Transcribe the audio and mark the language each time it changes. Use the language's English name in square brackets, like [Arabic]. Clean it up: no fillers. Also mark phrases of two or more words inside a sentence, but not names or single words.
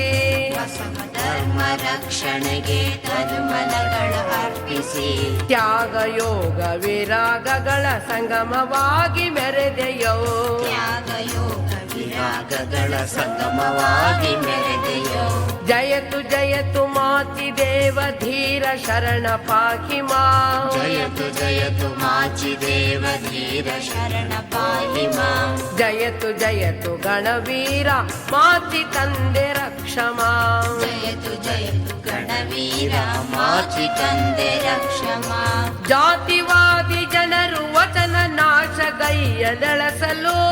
[Kannada] ಬಸವ ಧರ್ಮ ರಕ್ಷಣೆಗೆ ತನುಮನಗಳ ಅರ್ಪಿಸಿ. ತ್ಯಾಗ ಯೋಗ ವಿರಾಗಗಳ ಸಂಗಮವಾಗಿ ಮೆರೆದೆಯೋ. ತ್ಯಾಗ ಯೋಗ ವಿರಾಗಗಳ ಸಂಗಮವಾಗಿ ಮೆರೆದೆಯೋ. [Sanskrit] ಜಯತು ಜಯತು [Kannada] ಮಾಚಿ ದೇವ ಧೀರ ಶರಣ [Sanskrit] ಪಾಹಿ ಮಾಂ. ಜಯತು ಜಯತು [Kannada] ಮಾಚಿ ದೇವ ಧೀರ ಶರಣ [Sanskrit] ಪಾಹಿ ಮಾಂ. ಜಯತು ಜಯತು [Kannada] ಗಣವೀರ ಮಾಚಿ ತಂದೆ ರಕ್ಷಮಾ. [Sanskrit] ಜಯತು ಜಯತು [Kannada] ಗಣವೀರ ಮಾಚಿ ತಂದೆ [Sanskrit] ರಕ್ಷ ಮಾಂ. [Kannada] ಜಾತಿವಾದಿ ಜನರು ವಚನ ನಾಶಗೈಯದೆಳಸಲು.